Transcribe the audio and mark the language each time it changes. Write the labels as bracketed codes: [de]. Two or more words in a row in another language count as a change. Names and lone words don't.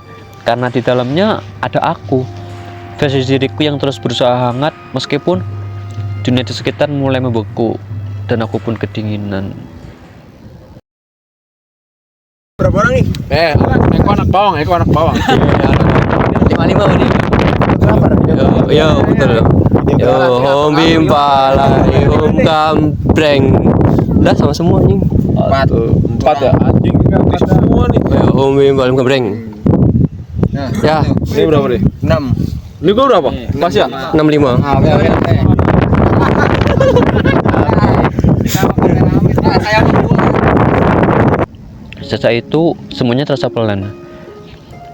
[id] Karena di dalamnya ada aku, versi diriku yang terus berusaha hangat meskipun dunia di sekitar mulai membeku, dan aku pun kedinginan. Berapa orang nih? Eko anak bawang. 55 ini. Berapa? Yo betul. Yo hom bimbala, hom kampreng. Udah sama semua nih. Empat ya? Anjing semua nih. Yo hom bimbala kampreng. Ya, Ini berapa deh? 6. Ini gua berapa? Pas ya? 65. Sejak itu semuanya terasa pelan.